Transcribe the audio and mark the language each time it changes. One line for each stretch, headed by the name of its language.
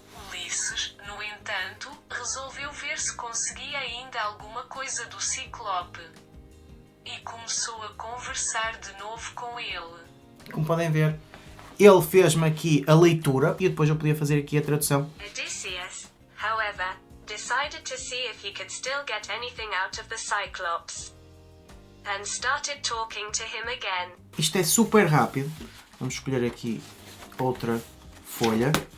Portuguese: Ulisses, no entanto, resolveu ver se conseguia ainda alguma coisa do Ciclope. E começou a conversar de novo com ele. Como podem ver, ele fez-me aqui a leitura e depois eu podia fazer aqui a tradução.
English: Odysseus, however, decided to see if he could still get anything out of the Cyclops. And started talking to him again.
Portuguese: Isto é super rápido. Vamos escolher aqui outra folha.